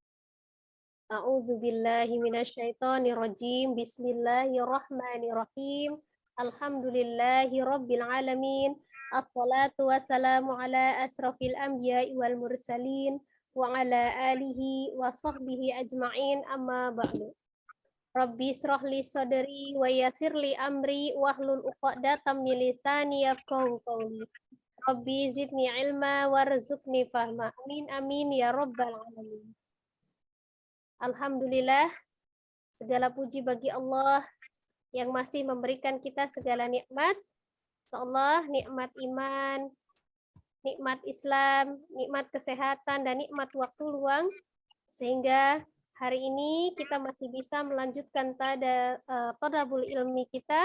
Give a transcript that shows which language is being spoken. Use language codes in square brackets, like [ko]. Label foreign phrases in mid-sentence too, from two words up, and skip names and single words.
[ar] أعوذ بالله من الشيطان الرجيم. بسم الله الرحمن الرحيم الحمد لله رب العالمين. الصلاة والسلام على أشرف الأنبياء والمرسلين وعلى آله وصحبه أجمعين أما بعد. رب اشرح لي صدري ويسر لي أمري واحلل عقدة من لساني يفقه قولي. رب زدني علما وارزقني فهما. آمين آمين يا رب العالمين. [id] Alhamdulillah, segala puji bagi Allah yang masih memberikan kita segala nikmat. Allah, nikmat iman, nikmat Islam, nikmat kesehatan, dan nikmat waktu luang, sehingga hari ini kita masih bisa melanjutkan tadabur ilmi kita.